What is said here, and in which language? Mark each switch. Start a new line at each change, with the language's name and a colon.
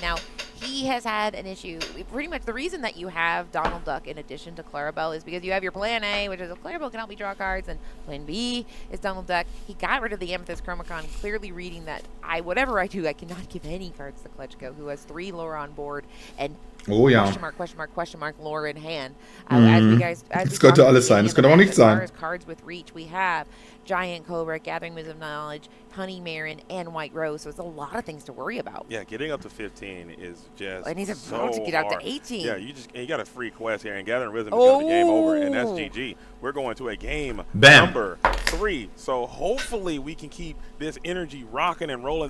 English: Now, he has had an issue. Pretty much the reason that you have Donald Duck in addition to Clarabelle is because you have your plan A, which is if Clarabelle can help me draw cards, and plan B is Donald Duck. He got rid of the Amethyst Chromacon, clearly reading that whatever I do, I cannot give any cards to ClutchGoat, who has 3 lore on board and question mark lore in hand.
German: Es könnte alles sein, es könnte auch nichts sein.
English: As far as cards with reach, we have Giant Cobra, Gathering Wisdom Knowledge, Honey Marin, and White Rose. So it's a lot of things to worry about. Yeah, getting up to 15 is just and he's about to get out to 18. Yeah, you got a free quest here, and Gathering Wisdom is going to be game over, and that's GG. We're going to a game number 3. So hopefully we can keep this energy rocking and rolling.